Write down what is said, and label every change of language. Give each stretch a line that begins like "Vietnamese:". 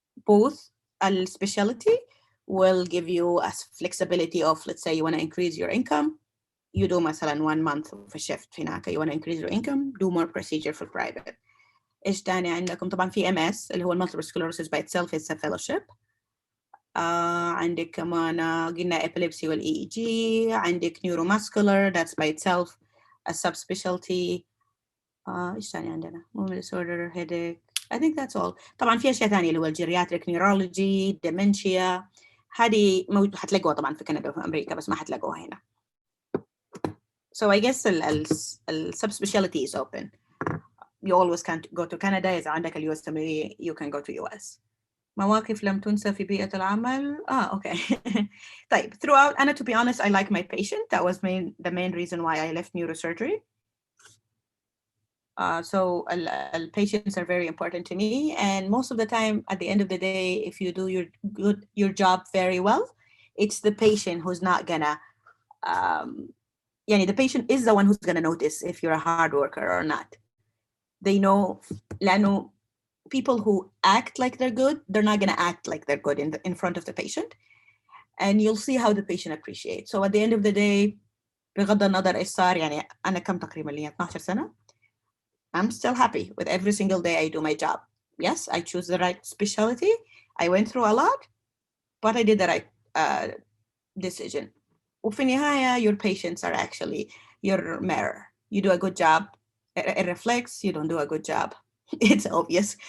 English: Both specialty will give you a flexibility of, let's say you want to increase your income, you do
Arabic: مثلا
English: 1 month of a shift
Arabic: هناك,
English: you want to increase your income, do more procedure for private.
Arabic: إيش تاني عندكم؟ طبعا في MS اللي هو
English: multiple sclerosis by itself is a fellowship.
Arabic: عندك كمان قلنا epilepsy وال EEG. عندك
English: neuromuscular, that's by itself a subspecialty.
Arabic: إيش تاني عندنا؟ movement disorder, headache.
English: I think that's all.
Arabic: طبعا في أشياء تانية اللي هو geriatric neurology, dementia. هذه حتلاقوها طبعا في كندا وفي أمريكا بس ما حتلاقوها هنا.
English: So I guess the subspecialty is open. You always can't go to Canada.
Arabic: إذا عندك
English: USMLE, you can go to US.
Arabic: مواقف لم تنسى في بيئة العمل.
English: Okay.
Arabic: طيب,
English: throughout, Anna, to be honest, I like my patient. That was the main reason why I left neurosurgery. So patients are very important to me. And most of the time, at the end of the day, if you do your job very well, it's the patient who's not gonna, the patient is the one who's gonna notice if you're a hard worker or not. They know,
Arabic: لأنه
English: people who act like they're good, they're not going to act like they're good in front of the patient. And you'll see how the patient appreciates. So at the end of the day,
Arabic: بغض النظر إيش صار، يعني أنا كم تقريبا لي 12 سنة.
English: I'm still happy with every single day I do my job. Yes, I choose the right specialty. I went through a lot, but I did the right decision.
Arabic: وفي النهاية,
English: your patients are actually your mirror. You do a good job, it reflects. You don't do a good job, it's obvious.